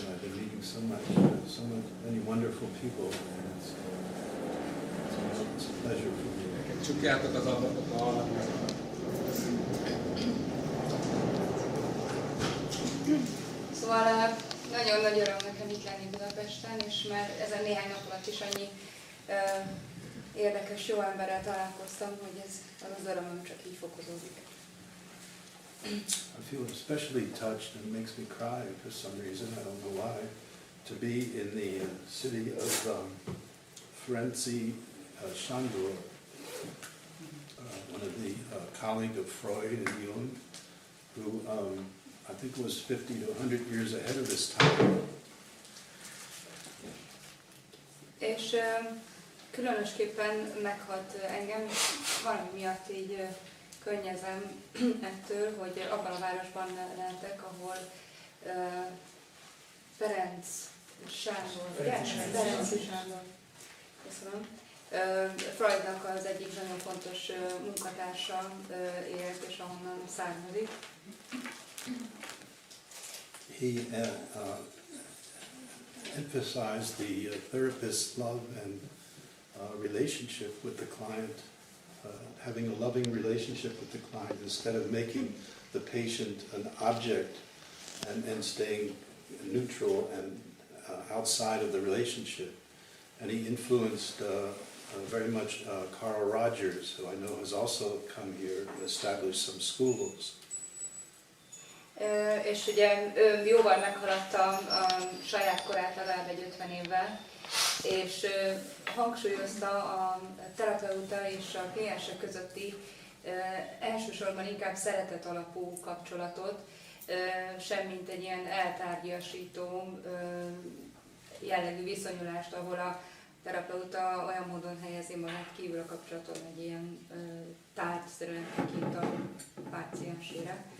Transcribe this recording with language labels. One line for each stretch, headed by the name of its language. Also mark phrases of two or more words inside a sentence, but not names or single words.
English: been meeting many wonderful people, and it's a pleasure for me.
Hungarian: Csukjátok az ablakot, Szóval nagyon nagy öröm nekem itt lenni Budapesten, és már ezen néhány nap alatt is annyi érdekes, jó emberrel találkoztam, hogy ez az örömöm csak így fokozódik.
English: I feel especially touched and it makes me cry for some reason, I don't know why, to be in the city of Ferenczi Sándor, one of the colleague of Freud and Jung, who I think was 50 to 100 years ahead of his time.
Hungarian: És különösképpen meghat engem, valami miatt így könnyezem ettől, hogy abban a városban lentek, ahol Ferenc Sándor, köszönöm, Freudnak az egyik nagyon fontos munkatársa élt, és ahonnan származik.
English: He emphasized the therapist's love and relationship with the client, having a loving relationship with the client instead of making the patient an object and staying neutral and outside of the relationship. And he influenced very much Carl Rogers, who I know has also come here and established some schools.
Hungarian: És ugye jóval meghaladta a saját korát, legalább egy 50 évvel, és hangsúlyozta a terapeuta és a kliensek közötti elsősorban inkább szeretet alapú kapcsolatot, semmint egy ilyen eltárgyasító jellegű viszonyulást, ahol a terapeuta olyan módon helyezi magát kívül a kapcsolaton, egy ilyen tárgyszerűen tekint a páciensére.